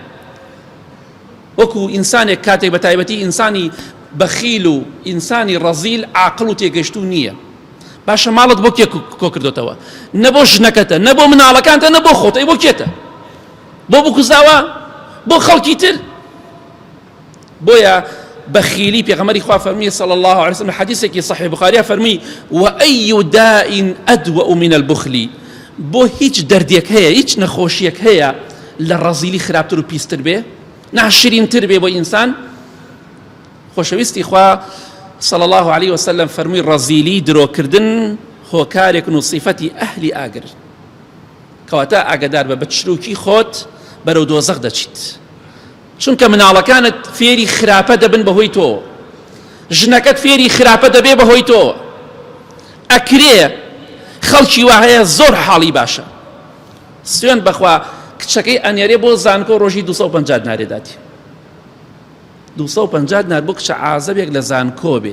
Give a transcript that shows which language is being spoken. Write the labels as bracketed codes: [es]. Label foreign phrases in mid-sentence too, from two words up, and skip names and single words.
[ckb] وەکو ئینسانێک کاتێک بە تایبەتی ئینسانی بەخیل و ئینسانی ڕەزیل عاقڵ و تێگەیشتوو نییە. باشە ماڵت بۆ کێ کۆ کردوتەوە؟ نە بۆ ژنەکەتە، نە بۆ مناڵەکانتە، نە بۆ خۆتە، بۆ کێتە؟ بۆ بکوزاوە؟ بۆ خەڵکی تر؟ بۆیە بەخیلی پێغەمبەری خوا فەرمی [ar] صلی الله عليه وسلم [ckb] حەدیثێکی صحیح بخاریە فەرمی [ar] وأي داء أدوأ من البخل. [ckb] بۆ هیچ دەردێک هەیە، هیچ نەخۆشیەک هەیە لە ڕەزیلی خراپتر و پیستر بێ، ناشرینتر بێ بۆ ئینسان؟ خۆشەویستی خوا [ar] صلى الله عليه وسلم [ckb] فەرمووی ڕەزیلی درۆکردن هۆکارێکن و صیفەتی ئەهلی ئاگر کەواتە ئاگادار بە چروکی خۆت بەرەو دۆزەخ دەچیت چونکە مناڵەکانت فێری خراپە دەبن بەهۆی تۆ ژنەکەت فێری خراپە دەبێ بەهۆی تۆ ئەکرێ خەڵکی وا هەیە زۆر حاڵی باشە سوێن بەخوا کچەکەی ئەنێرێ بۆ زانکۆ ڕۆژی 250 دیناری داتی 250 دینار بۆ کچە عازەبێک لە زانکۆ بێ